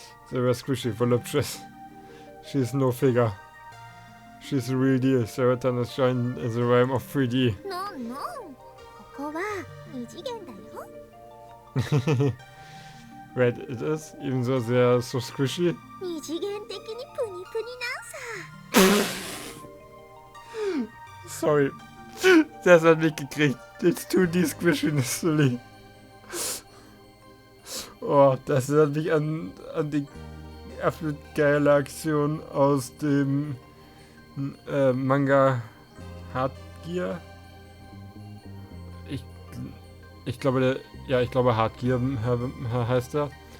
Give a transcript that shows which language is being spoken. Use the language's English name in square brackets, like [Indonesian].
[English] They were squishy, voluptuous. She's no figure. She's the real deal. Saratan is shine in the realm of 3D. No, no. [Japanese] ここは二次元だよ。 [English] Right, it is, even though they are so squishy. [Japanese] 二次元的にプニプニなんさ。 [German] Sorry. Das hat mich gekriegt. [English] It's 2D squishiness, silly. [German] Oh, das erinnert mich an die absolut geile Aktion aus dem Manga Hardgear. Ich glaube, ich glaube Hardgear heißt er.